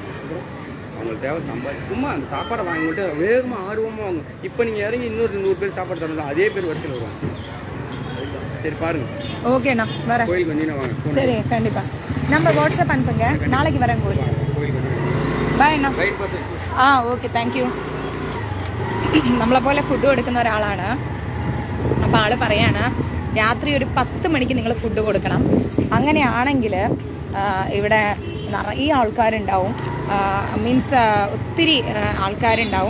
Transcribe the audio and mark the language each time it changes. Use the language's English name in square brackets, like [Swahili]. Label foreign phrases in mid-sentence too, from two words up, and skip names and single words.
[Tamil] அவங்களுக்கு தேவை சம்பாதி. சும்மா அந்த சாப்பாடை வாங்கிட்டு வேகமாக ஆர்வமாக வாங்க. இப்போ நீங்கள் இறங்கி இன்னொரு 100 பேர் சாப்பாடு தரலாம், அதே பேர் வரிசையில் வருவாங்க. சரி பாருங்க. ஓகேண்ணா, வரேன். கோயிலுக்கு வந்தீங்கன்னா வாங்க. சரி, கண்டிப்பாக. நம்ம வாட்ஸ்அப் அனுப்புங்க, நாளைக்கு வரேன் கோயிலுக்கு. பாய்ண்ணா. [English] okay, thank you. [Malayalam] നമ്മളെ പോലെ ഫുഡ് കൊടുക്കുന്ന ഒരാളാണ്. അപ്പോൾ ആൾ പറയാണ് രാത്രി ഒരു 10 മണിക്ക് നിങ്ങൾ ഫുഡ് കൊടുക്കണം. അങ്ങനെയാണെങ്കിൽ ഇവിടെ നിറയെ ആൾക്കാരുണ്ടാവും. മീൻസ് ഒത്തിരി ആൾക്കാരുണ്ടാവും.